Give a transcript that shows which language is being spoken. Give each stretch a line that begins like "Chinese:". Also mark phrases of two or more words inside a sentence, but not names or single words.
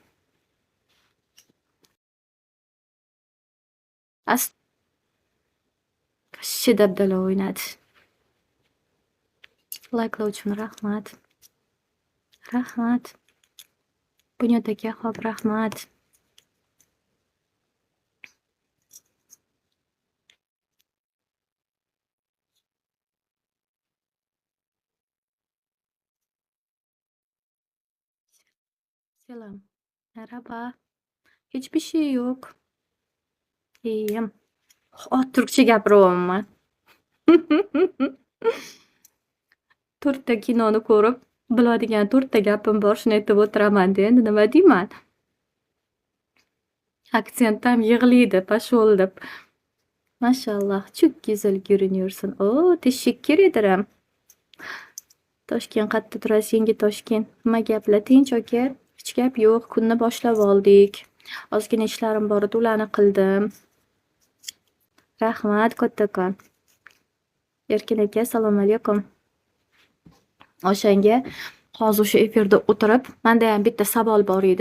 Uzbek: As Shiddat dabdala o'ynadi. Layklar uchun rahmat. Rahmat. Bunyod aka, xo'p, rahmat.
Turkish: Selam. Merhaba. Hiçbir şey yok. İyiyim.
Uzbek: Türkçe gapiryapman. To'rtta kinoni ko'rib, biladigan to'rtta gapim bor, shuni aytib o'tiraman-da, endi nima deyman? Aktsentam yig'laydi, pошёл deb.
Turkish: Mashalloh, çok güzel görünüyorsun. Oo, teşekkür ederim.
Uzbek: Toshkent qayerda turasiz, yangi Toshkent? Nima gaplar, tinch aka? Hech gap yo'q, kunni boshlab oldik. Ozgina ishlarim bor edi, ularni qildim. Rahmat kattakon. Erkin aka, assalomu alaykum. O'shanga hozir o'sha efirda o'tirib, menda ham bitta savol bor edi.